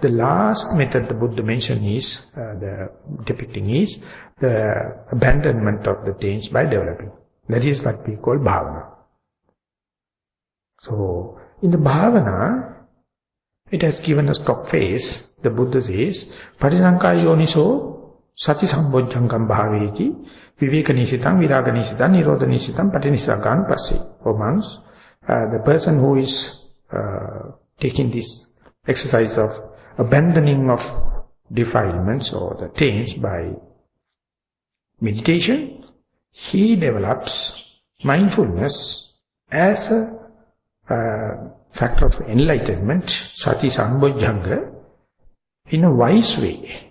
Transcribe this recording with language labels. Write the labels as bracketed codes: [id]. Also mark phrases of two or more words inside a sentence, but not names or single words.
[en] The last method the Buddha mentioned is, depicting is the abandonment of the things by developing. That is what we call bhavana. So in the bhavana, it has given a stock phase. The Buddha says, [pi] Parisankaya yoniso sati sambojjhankam bhaveti viveka nisitang viraga nisitang nirodha nisitang patinissagan passi. [en] For monks, the person who is taking this exercise of abandoning of defilements or the taints by meditation, he develops mindfulness as a factor of enlightenment, [pi] sati sambojjhanga, [en] in a wise way.